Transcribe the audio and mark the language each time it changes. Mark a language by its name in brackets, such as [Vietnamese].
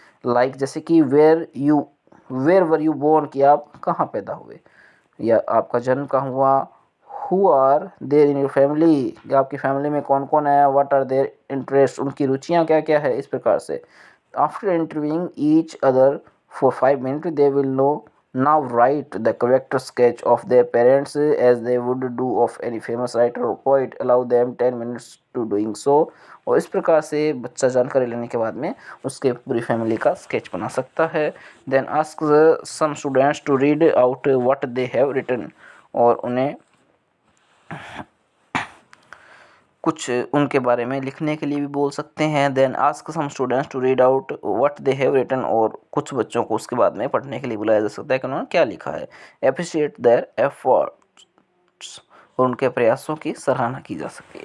[Hindi] Like जैसे कि [English] where were you born, [Hindi] कि आप कहाँ पैदा हुए या आपका जन्म कहाँ हुआ। [English] who are there in your family, [Hindi] आपकी फैमिली में कौन कौन है। [English] what are their interest, [Hindi] उनकी रुचियाँ क्या क्या है। इस प्रकार से [English] After interviewing each other for 5 minutes they will know Now write the character sketch of their parents as they would do of any famous writer or poet. Allow them 10 minutes to doing so. [Hindi] और इस प्रकार से बच्चा जानकारी लेने के बाद में उसके पूरी फैमिली का स्केच बना सकता है. [English] Then ask some students to read out what they have written. [Hindi] और उन्हें कुछ उनके बारे में लिखने के लिए भी बोल सकते हैं. [English] Then ask some students to read out what they have written. [Hindi] और कुछ बच्चों को उसके बाद में पढ़ने के लिए बुलाया जा सकता है कि उन्होंने क्या लिखा है. [English] Appreciate their efforts. [Hindi] और उनके प्रयासों की सराहना की जा सकती है.